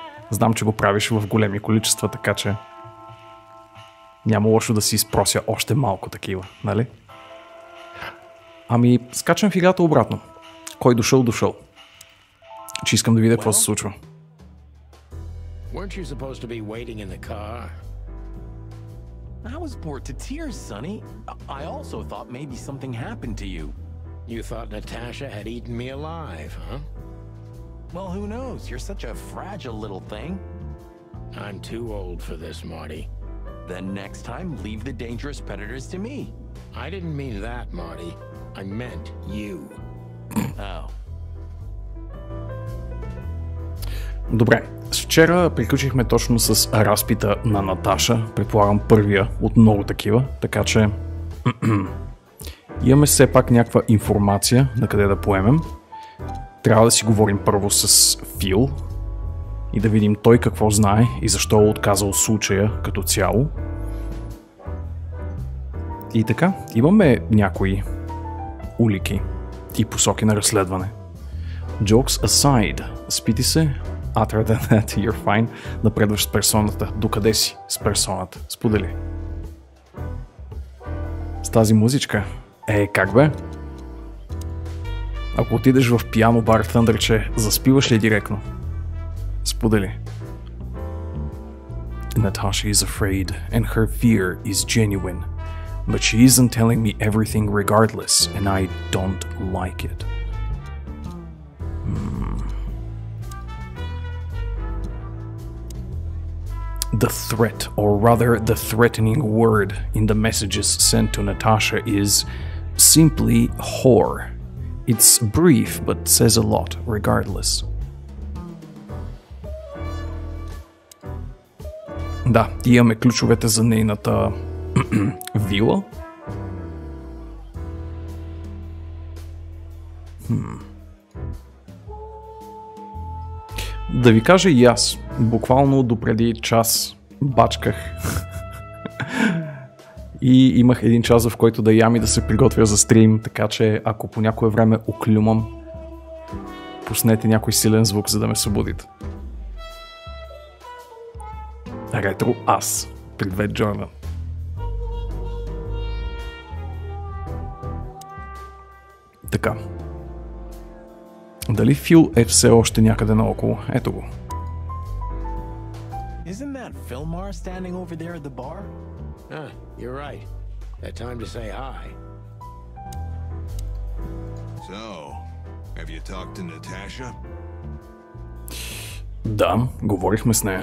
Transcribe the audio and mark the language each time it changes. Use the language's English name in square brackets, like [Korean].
[Bulgarian] Знам, че го правиш в големи количества, така че няма лошо да си изпрося още малко такива, нали? Ами, скачам в играта обратно. Кой дошъл? Че искам да видя какво се случва. [English] Weren't you supposed to be waiting in the car? I was bored to tears, Sonny. I also thought maybe something happened to you. You thought Natasha had eaten me alive, huh? Well, who knows? You're such a fragile little thing. I'm too old for this, Marty. Then next time, leave the dangerous predators to me. I didn't mean that, Marty. I meant you. Oh. [Bulgarian] Добре, вчера приключихме точно с разпита на Наташа, предполагам първия от много такива, така че имаме все пак някаква информация на къде да поемем. Трябва да си говорим първо с Фил и да видим той какво знае и защо е отказал случая като цяло. И така, имаме някои улики и посоки на разследване. [English] Jokes aside, [Bulgarian] спити се, [English] other than that, you're fine, [Bulgarian] напредваш с персоната. Докъде си с персоната? Сподели. С тази музичка? Как бе? Ако отидеш в пиано бар в Тъндърче, заспиваш ли директно? Сподели. [English] Natasha is afraid and her fear is genuine, but she isn't telling me everything regardless and I don't like it. The threat, or rather the threatening word in the messages sent to Natasha is simply whore. It's brief but says a lot regardless. [Bulgarian] Да, имаме ключовете за нейната вила. Да ви кажа и аз, буквално допреди час бачках и имах един час, в който да ям и да се приготвя за стрим, така че ако по някое време оклюмам, пуснете някой силен звук, за да ме събудите. Ретро аз. Привет, Джордан. Така. Дали Фил е все още някъде наоколо? Ето го. [English] Isn't that Fillmore standing over there at the bar? You're right. That time to say hi. So, have you talked to Natasha? [Bulgarian] Да, говорихме с нея.